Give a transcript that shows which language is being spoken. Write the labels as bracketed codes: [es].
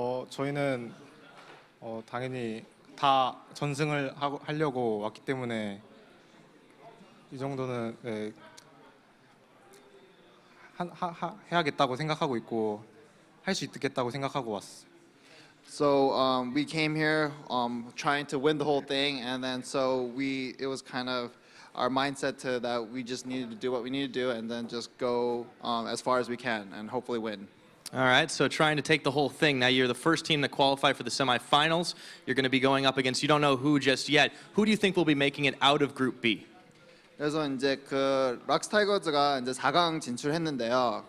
[ko] 저희는 당연히 다 전승을 하려고 왔기 때문에 이 정도는 해야겠다고 생각하고 있고 할 수 있겠다고 생각하고 왔어요. [en] So we came here trying to win the whole thing, and then it was kind of our mindset that we just needed to do what we need to do, and then just go as far as we can, and hopefully win. All right, so trying to take the whole thing. Now you're the first team to qualify for the semifinals. You're going to be going up against, you don't know who just yet. Who do you think will be making it out of Group B? [ko] 그래서 이제 락스 타이거즈가 이제 4강 진출했는데요.